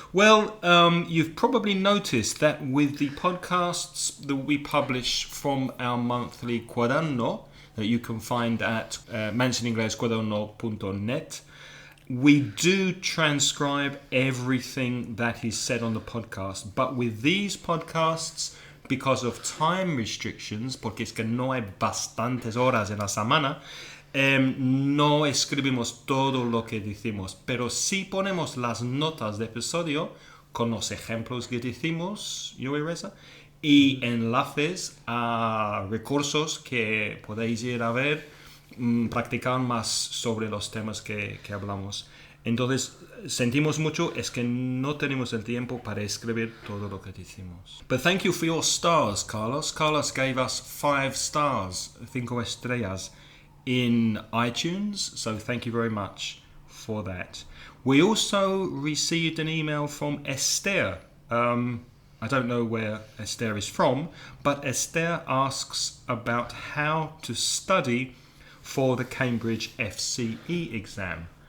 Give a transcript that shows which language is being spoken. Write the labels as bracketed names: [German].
[English] Well, you've probably noticed that with the podcasts that we publish from our monthly cuaderno, that you can find at mencioninglescuaderno.net, we do transcribe everything that is said on the podcast. But with these podcasts, because of time restrictions, [Spanish] porque es que no hay bastantes horas en la semana, no escribimos todo lo que decimos, pero sí ponemos las notas de episodio con los ejemplos que decimos, yo y Reza, y enlaces a recursos que podéis ir a ver, practicar más sobre los temas que hablamos. Entonces, sentimos mucho, es que no tenemos el tiempo para escribir todo lo que decimos. [English] But thank you for your stars, Carlos. Carlos gave us 5 stars, 5 estrellas, in iTunes, so thank you very much for that. We also received an email from Esther. I don't know where Esther is from, but Esther asks about how to study for the Cambridge FCE exam.